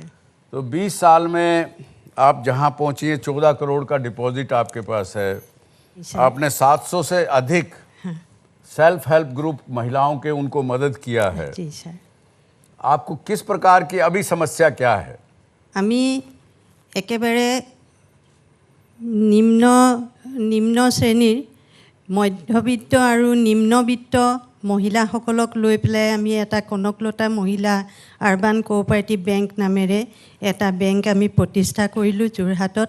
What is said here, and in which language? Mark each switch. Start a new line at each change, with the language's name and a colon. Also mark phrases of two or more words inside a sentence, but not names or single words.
Hindi: तो 20 साल में आप जहां पहुंची हैं, 14 करोड़ का डिपॉजिट आपके पास है, आपने 700 से अधिक
English: self help group
Hindi: महिलाओं के उनको मदद किया है। जी सर। आपको किस प्रकार की अभी समस्या क्या है?
Assamese: আমি একেবাৰে নিম্ন শ্ৰেণীৰ মধ্যবিত্ত আৰু নিম্নবিত্ত মহিলাসকলক লৈ পেলাই আমি এটা কনকলতা মহিলা আৰবান কোঅপাৰেটিভ বেংক নামেৰে এটা বেংক আমি প্ৰতিষ্ঠা কৰিলোঁ যোৰহাটত।